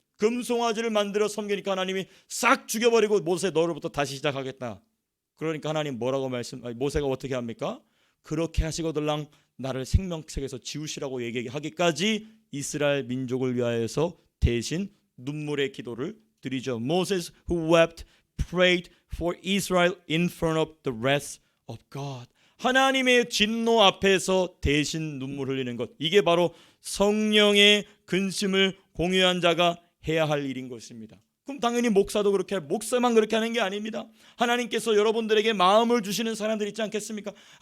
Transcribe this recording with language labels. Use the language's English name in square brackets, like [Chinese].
[Korean] 금송아지를 만들어 섬기니까 하나님이 싹 죽여버리고 모세 너로부터 다시 시작하겠다. 그러니까 하나님 뭐라고 모세가 어떻게 합니까? 그렇게 하시거들랑 나를 생명책에서 지우시라고 얘기하기까지 이스라엘 민족을 위하여서 대신 눈물의 기도를 드리죠. [English] Moses who wept prayed for Israel in front of the wrath of God. [Korean] 하나님의 진노 앞에서 대신 눈물 흘리는 것, 이게 바로 성령의 근심을 공유한 자가 해야 할 일인 것입니다. 그럼 당연히 목사도 목사만 그렇게 하는 게 아닙니다. 하나님께서 여러분들에게 마음을 주시는 사람들 있지 않겠습니까?